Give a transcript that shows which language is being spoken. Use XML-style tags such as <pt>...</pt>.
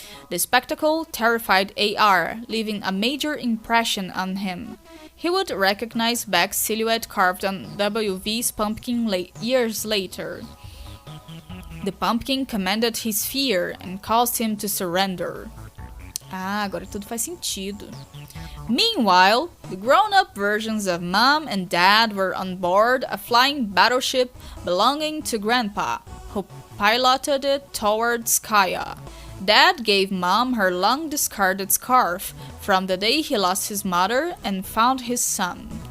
<en>The spectacle terrified AR, leaving a major impression on him. He would recognize Beck's silhouette carved on WV's pumpkin years later. The pumpkin commanded his fear and caused him to surrender.</en> <pt>Ah, agora tudo faz sentido.</pt> <en>Meanwhile, the grown-up versions of Mom and Dad were on board a flying battleship belonging to Grandpa, who piloted it towards Kaya. Dad gave Mom her long-discarded scarf from the day he lost his mother and found his son.</en>